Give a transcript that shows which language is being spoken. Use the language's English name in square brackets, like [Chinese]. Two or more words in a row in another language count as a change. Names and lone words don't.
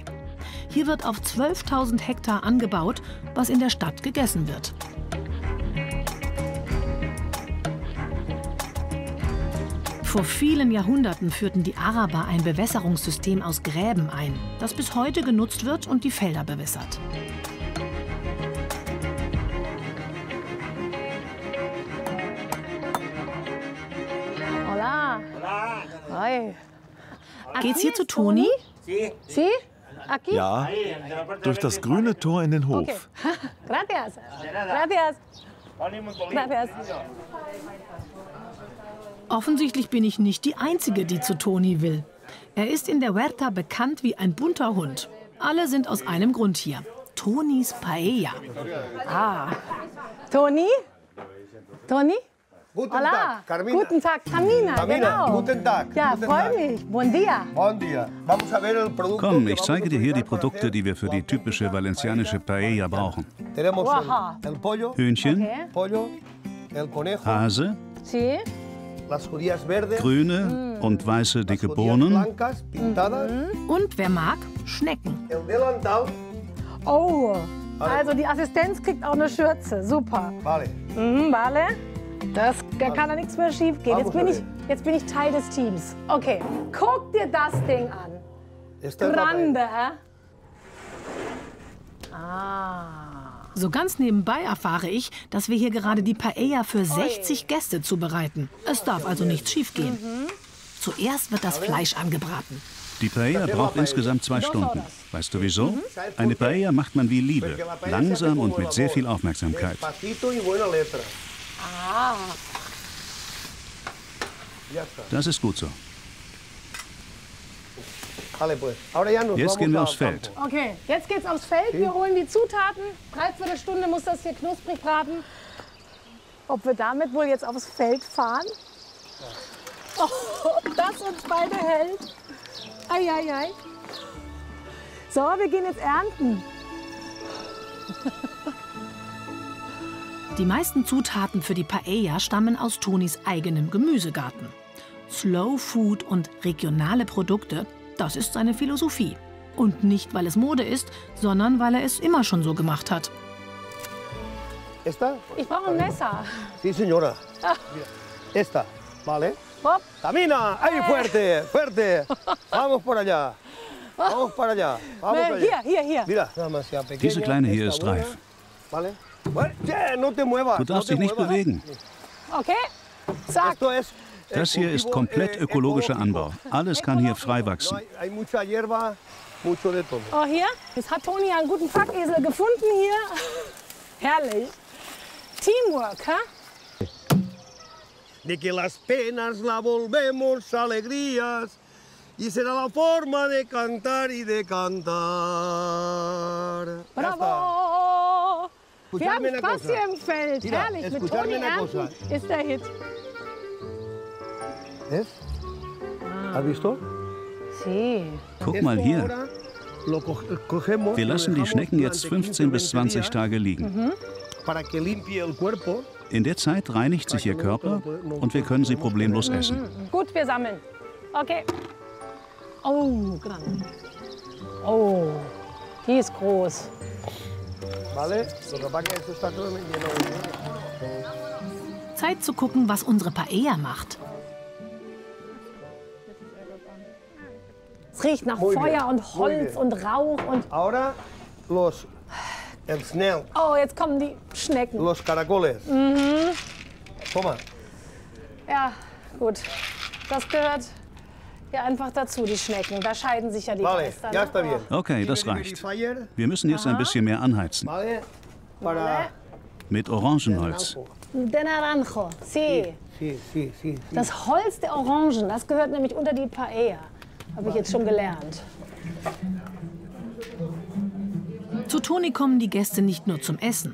[German] Hier wird auf 12.000 Hektar angebaut, was in der Stadt gegessen wird. Vor vielen Jahrhunderten führten die Araber ein Bewässerungssystem aus Gräben ein, das bis heute genutzt wird und die Felder bewässert. [Spanish] Hola. Hi. [German] Geht's hier zu Toni? [Spanish] Sie? Aquí? [German] Ja, durch das grüne Tor in den Hof. [Spanish] Okay. Gracias. Gracias. Gracias. [German] Offensichtlich bin ich nicht die Einzige, die zu Toni will. Er ist in der Huerta bekannt wie ein bunter Hund. Alle sind aus einem Grund hier. Tonis Paella. Ah. Toni? Toni? Guten [Spanish] Hola. [German] Tag, Carmina. Guten Tag, Carmina, genau. Guten Tag. Ja, Guten freue Tag. mich. [Spanish] Buen dia. [Catalan] Bon dia. [Spanish] Vamos a ver el producto. [German] Komm, ich zeige dir hier die Produkte, die wir für die typische valencianische Paella brauchen. [Spanish] Tenemos Oaxaca. el pollo, [German] Hühnchen, Okay. [Spanish] pollo, el conejo, [German] Hase, [Spanish] Sí. las judías verdes, [German] grüne und weiße [Spanish] las [German] dicke [Spanish] judías [German] Bohnen, [Spanish] blancas pintadas, [German] Und wer mag, Schnecken. [Spanish] el delantal, [German] Oh, also die Assistenz kriegt auch eine Schürze. Super. [Spanish] vale. Vale. [German] Da kann da nichts mehr schief gehen. Jetzt bin ich Teil des Teams. Okay, guck dir das Ding an. [Spanish] Esta es la Grande, paella. [German] hä? Ah. So ganz nebenbei erfahre ich, dass wir hier gerade die Paella für 60 Gäste zubereiten. Es darf also nichts schiefgehen. Zuerst wird das Fleisch angebraten. Die Paella braucht insgesamt 2 Stunden. Weißt du wieso? Eine Paella macht man wie Liebe. Langsam und mit sehr viel Aufmerksamkeit. [Spanish] Despacito y buena letra. Ah. Ya está. [German] Das ist gut so. [Spanish] Vale, pues. Ahora ya nos [German] Jetzt gehen wir [Spanish] vamos [German] aufs [Spanish] al [German] Feld. [Spanish] campo. [German] Okay, jetzt geht's aufs Feld. Wir holen die Zutaten. 3/4 Stunde muss das hier knusprig braten. Ob wir damit wohl jetzt aufs Feld fahren? Oh, ob das uns beide hält. Ei, ei, ei. So, wir gehen jetzt ernten. Die meisten Zutaten für die Paella stammen aus Tonis eigenem Gemüsegarten. [English] Slow Food [German] und regionale Produkte, das ist seine Philosophie. Und nicht, weil es Mode ist, sondern weil er es immer schon so gemacht hat. [Spanish] ¿Esta? [German] Ich brauche ein Messer. [Spanish] Sí, señora. Esta, vale. [German] Hopp. [Spanish] Camina, ahí fuerte, fuerte. Vamos por allá. Vamos para allá. Vamos para allá. [German] Hier. [Spanish] Mira, nada más sea pequeña. [German] Diese kleine hier [Spanish] está [German] ist [Spanish] buena. [German] reif. [Spanish] Vale. Bueno, yeah, no te muevas. [German] Du darfst [Spanish] no [German] dich [Spanish] te [German] nicht [Spanish] muevas. [German] bewegen. Okay. Zack. [Spanish] Esto es [German] Das hier ist komplett ökologischer Anbau. Alles kann hier frei wachsen. [Spanish] Hay mucha hierba, mucho de todo. [German] Oh, hier. Jetzt hat Toni einen guten Packesel gefunden hier. Herrlich. Teamwork, hä? [Spanish] De que las penas la volvemos alegrías y será la forma de cantar y de cantar. Ya está. Bravo! [German] Wir haben [Spanish] Escuchadme una [German] Spaß [Spanish] cosa. [German] hier im Feld. [Spanish] Mira, [German] Herrlich. Mit [Spanish] escuchadme [German] Toni [Spanish] una [German] ernten [Spanish] cosa. [German] ist der Hit. [Spanish] ¿Ves? ¿Has visto? Sí. [German] Guck mal hier. [Spanish] Ahora lo cogemos, [German] Wir [Spanish] lo [German] lassen die [Spanish] dejamos [German] Schnecken jetzt [Spanish] durante [German] 15 bis [Spanish] 15, [German] 20 Tage liegen. [Spanish] para que limpie el cuerpo. [German] In der Zeit reinigt sich ihr Körper und wir können sie problemlos essen. Gut, wir sammeln. Okay. Oh, grande. Oh, die ist groß. [Spanish] ¿Vale? Lo que pasa es que esto está todo lleno de hierba. [German] Zeit zu gucken, was unsere Paella macht. Es riecht nach [Spanish] Muy [German] Feuer [Spanish] bien, [German] und [Spanish] muy [German] Holz [Spanish] bien. [German] und Rauch und... [Spanish] Ahora el snail, [German] Oh, jetzt kommen die Schnecken. [Spanish] los caracoles. Toma. [German] Ja, gut. Das gehört hier einfach dazu, die Schnecken. Da scheiden sich ja die [Spanish] Vale, [German] Geister. [Spanish] ya [German] Ne? [Spanish] está bien. [German] Okay, das [Spanish] Tiene [German] reicht. [Spanish] dehumidifier, [German] Wir müssen jetzt ein bisschen mehr anheizen. [Spanish] ¿vale? Para... [German] Mit Orangenholz. [Spanish] De naranjo, sí. Sí. [German] Das Holz der Orangen, das gehört nämlich unter die Paella. Habe ich jetzt schon gelernt. Zu Toni kommen die Gäste nicht nur zum Essen.